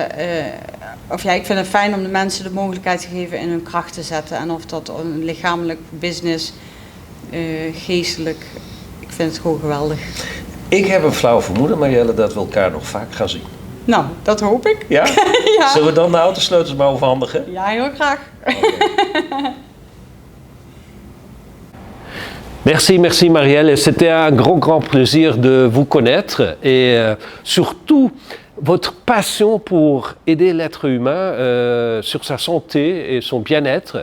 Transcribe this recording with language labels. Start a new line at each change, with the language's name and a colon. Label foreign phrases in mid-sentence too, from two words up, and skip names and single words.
Dutch: Ik vind het fijn om de mensen de mogelijkheid te geven in hun kracht te zetten. En of dat lichamelijk, business, geestelijk, ik vind het gewoon geweldig. Ik heb een flauw vermoeden, Marielle, dat we elkaar nog vaak gaan zien. Nou, dat hoop ik. Ja? Ja. Zullen we dan de autosleutels maar overhandigen? Ja, heel graag. Okay. Merci Marielle.
French: C'était un grand plaisir de vous connaître et surtout votre passion pour aider l'être humain sur sa santé et son bien-être.